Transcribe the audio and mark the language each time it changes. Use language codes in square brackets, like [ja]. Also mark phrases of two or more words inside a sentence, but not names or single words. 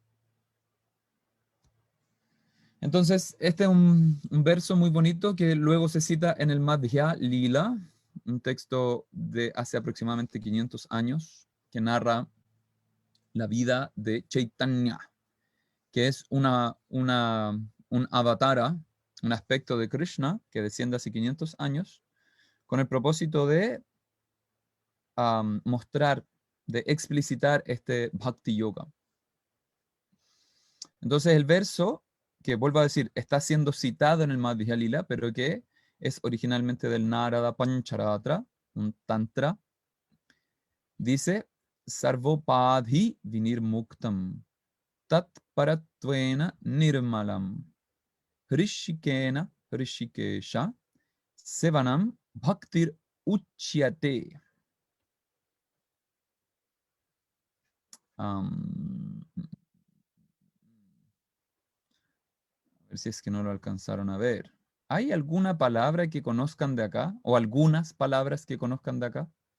[es] Entonces, este es un verso muy bonito que luego se cita en el Madhya Lila, un texto de hace aproximadamente 500 años, que narra la vida de Chaitanya, que es un avatara, un aspecto de Krishna que desciende hace 500 años, con el propósito de mostrar, de explicitar este Bhakti Yoga. Entonces el verso, que vuelvo a decir, está siendo citado en el Madhya Lila, pero que es originalmente del Narada Pancharatra, un tantra, dice, [sa] Sarvopadhi vinirmuktam, tat paratvena nirmalam, hrishikena hrishikesha, sevanam bhaktir uchyate. [es] A ver si es que no lo alcanzaron a ver. ¿Hay alguna palabra que conozcan de acá? ¿O algunas palabras que conozcan de acá?